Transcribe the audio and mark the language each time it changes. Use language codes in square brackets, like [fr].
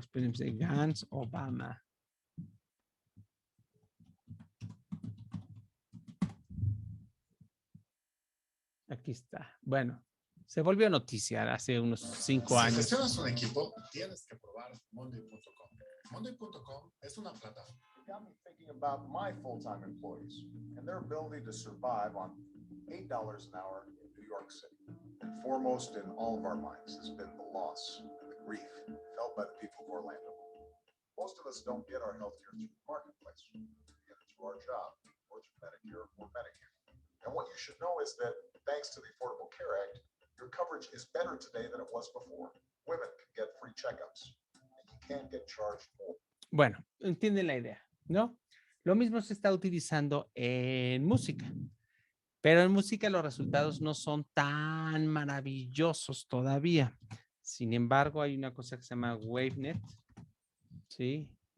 [es] Espérense, GANs Obama. Aquí está. Bueno, se volvió noticia hace unos 5 años. Si gestionas un equipo, tienes que probar Monday.com. Monday.com es una plataforma. [en] It got me thinking about my full-time employees and their ability to survive on $8 an hour in New York City. And foremost in all of our minds has been the loss and the grief felt by the people of Orlando. Most of us don't get our health care through the marketplace. We get it through our job or through Medicare or Medicare. And what you should know is that thanks to the Affordable Care Act, your coverage is better today than it was before. Women can get free checkups and you can't get charged more. [es] Bueno, entienden la idea, ¿no? Lo mismo se está utilizando en música, pero en música los resultados no son tan maravillosos todavía. Sin embargo, hay una cosa que se llama WaveNet, ¿sí?